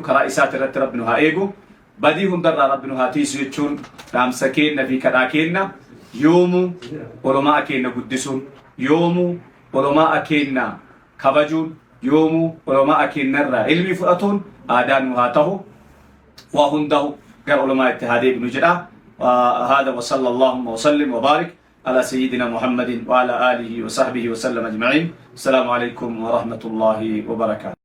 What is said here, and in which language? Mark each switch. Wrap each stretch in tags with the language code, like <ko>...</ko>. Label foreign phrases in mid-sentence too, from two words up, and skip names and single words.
<om>karaa isaati irratti rabbi nu haa eegu. badii hundarraa rabbi nu haa tiisu jechuun dhaamsa keenna fi kadhaa keenna. yoomuu olomaa keenna guddisuun, yoomuu olomaa keenna kabajuun, yoomuu olomaa keennarraa ilmi fudhatuun aadaan nu haa ta'u. waa hundahu gar olomaa itti haa deebinu jedha.</om> <ar>هذا وصلى اللهم وسلم وبارك على سيدنا محمد وعلى آله وصحبه وسلم أجمعين. السلام عليكم ورحمة الله وبركاته.</ar>